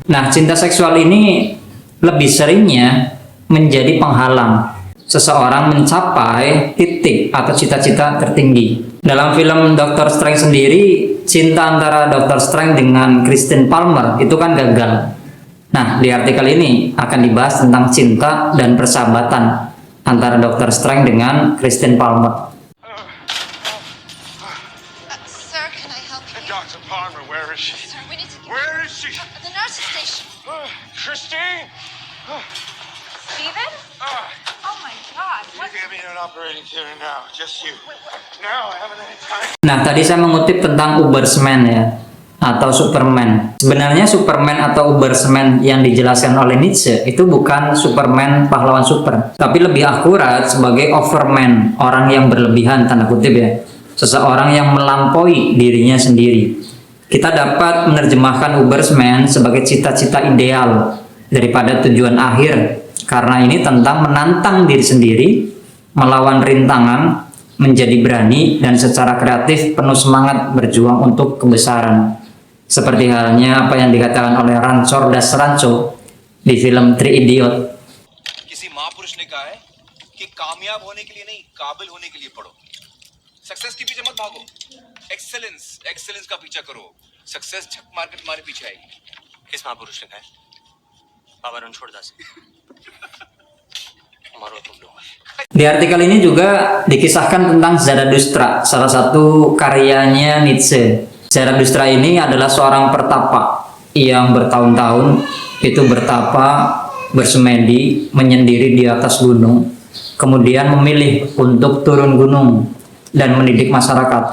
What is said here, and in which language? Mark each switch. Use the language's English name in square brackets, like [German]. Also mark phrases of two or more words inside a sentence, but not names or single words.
[Indonesian] Nah, cinta seksual ini lebih seringnya menjadi penghalang seseorang mencapai titik atau cita-cita tertinggi. Dalam film Dr. Strange sendiri, cinta antara Dr. Strange dengan Christine Palmer itu kan gagal. Nah, di artikel ini akan dibahas tentang cinta dan persahabatan antara Dr. Strange dengan Christine Palmer. [English] Sir, can I help you? Dr. Palmer, where is she? Sir, we need to get Where is she? the nurse's station. Christine? Steven? Oh my God! You What? get me in an operating theater now, just you. Now, I haven't any time. [Indonesian] Nah, tadi saya mengutip tentang Ubersman ya, atau Superman. Sebenarnya Superman atau Ubersman yang dijelaskan oleh Nietzsche itu bukan Superman pahlawan super, tapi lebih akurat sebagai overman, orang yang berlebihan, tanda kutip ya, seseorang yang melampaui dirinya sendiri. Kita dapat menerjemahkan Ubersman sebagai cita-cita ideal daripada tujuan akhir, karena ini tentang menantang diri sendiri, melawan rintangan, menjadi berani dan secara kreatif penuh semangat berjuang untuk kebesaran. Seperti halnya apa yang dikatakan oleh Ranchor Das Rancho di film Three Idiot. [Hindi] किसी महापुरुष ने कहा है कि कामयाब होने के लिए नहीं, काबिल होने के लिए पढ़ो। सक्सेस के पीछे मत भागो, एक्सेलेंस का पीछा करो। सक्सेस झक मार के तुम्हारे पीछे आएगी। किस महापुरुष ने कहा है? बाबा रणछोड़ दास। मारो तुम लोग। [Indonesian] Di artikel ini juga dikisahkan tentang Zarathustra, salah satu karyanya Nietzsche. Zarathustra ini adalah seorang pertapa yang bertahun-tahun itu bertapa, bersemedi, menyendiri di atas gunung, kemudian memilih untuk turun gunung dan mendidik masyarakat.